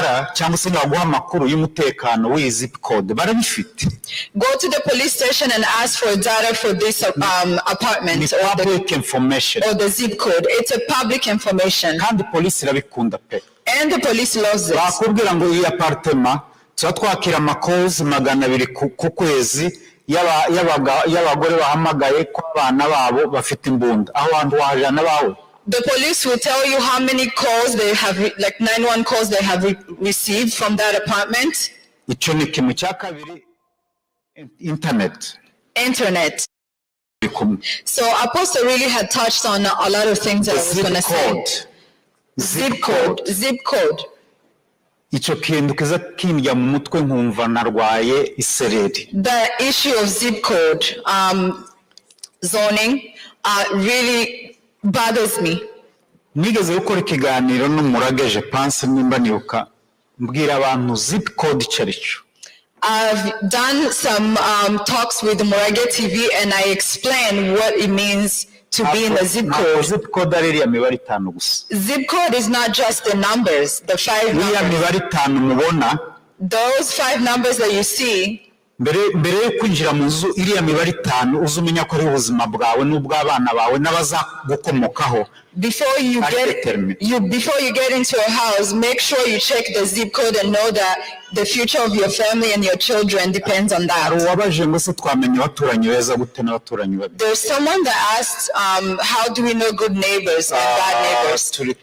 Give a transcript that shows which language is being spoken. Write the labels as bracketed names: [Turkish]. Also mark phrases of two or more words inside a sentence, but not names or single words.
[English] Go to the police station and ask for data for this apartment or the zip code. It's a public information. And the police loves it. [Rundi] Twakira amakozi 200 ku kwezi y'abagore bahamagaye ko abana babo bafite imbunda aho hantu wajana bawe. [English] The police will tell you how many calls they have, like 911 calls they have received from that apartment. [Rundi] Ico ni kimwe cya kabiri. [English] Internet. So Apostle really had touched on a lot of things that I was going to say. Zip code. [Rundi] Ico kintu kiza kindya mu mutwe nkumva narwaye isereri. [English] The issue of zip code zoning really bothers me. [Rundi] Nigeze gukora ikiganiro n'umurageje Pense nimba nibuka mbwira abantu [English] zip code [Rundi] icarico. [English] I've done some talks with Murage TV and I explain what it means to be in the zip code. Zip code [Rundi] ari ya mibare 5 gusa. [English] Zip code is not just the numbers, the 5 numbers. [Rundi] Ya mibare 5 mubona. [English] Those 5 numbers that you see. [Rundi] Mbere yo kwinjira mu nzu iriya mibare 5 uzumenya ko ari ubuzima bwawe n'ubw'abana bawe n'abaza gukomokaho. [English] Before you get into a house, make sure you check the zip code and know that the future of your family and your children depends on that. There's someone that asked, how do we know good neighbors and bad neighbors?